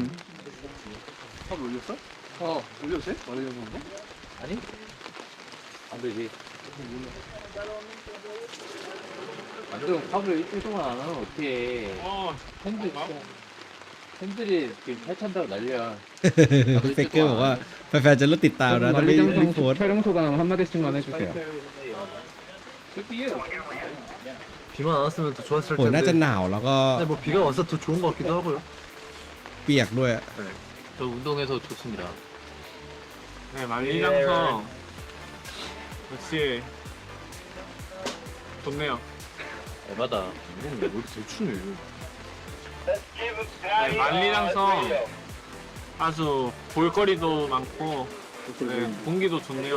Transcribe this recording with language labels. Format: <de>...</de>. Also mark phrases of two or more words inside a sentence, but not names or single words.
<ko>밥 올렸어? 올렸어요? 올려놓은 거? 아니? 안 되지. 안 되면 밥을 일주일 동안 안 하면 어떡해. 팬들이 지금 팔찬다고 난리야.</ko> <th>คุณเฟกเกอร์บอกว่าแฟนๆจะเริ่มติดตามนะถ้าไม่โพสต์</th> <ko>촬영 소감 한마디씩만 해주세요. 비만 안 왔으면 더 좋았을</ko> <th>โหน่าจะ</th> <ko>텐데.</ko> <th>หนาวแล้วก็</th> <ko>근데 뭐 비가 와서 더 좋은 것 같기도 하고요.</ko> <th>เปียกด้วย</th> <ko>저 운동해서 좋습니다. 네, 만리장성 역시 좋네요. 에바다. 왜 이렇게 대충해? 네, 만리장성 아주 볼거리도 많고 네, 공기도 좋네요.</ko>